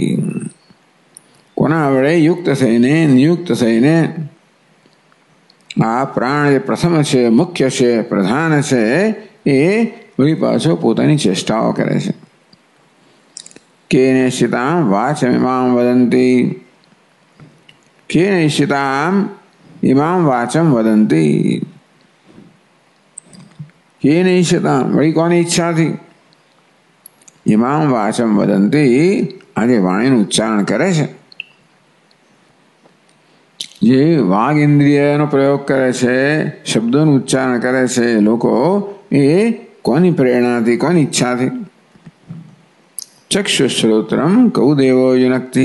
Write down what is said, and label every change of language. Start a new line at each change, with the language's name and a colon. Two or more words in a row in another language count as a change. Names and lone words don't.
Gujarati: કોના વડે યુક્ત થઈને, નિયુક્ત થઈને આ પ્રાણ જે પ્રથમ છે, મુખ્ય છે, પ્રધાન છે, એ વળી પાછો પોતાની ચેષ્ટાઓ કરે છે.
Sanskrit: કેનેશિતાં વાચમિમાં વદન્તિ. केन ईशिताम इमाम वाचम वदंती। केन ईशिताम,
Hindi: वही कौन इच्छा थी?
Sanskrit: इमाम वाचम वदंती,
Gujarati: આજે વાણીનું ઉચ્ચારણ કરે છે, જે વાગ ઇન્દ્રિયનો પ્રયોગ કરે છે, શબ્દોનું ઉચ્ચારણ કરે છે લોકો, એ કોની પ્રેરણાથી, કોની ઈચ્છાથી?
Sanskrit: ચક્ષુશ્રોત્રમ કૌદેવો યુનક્તિ.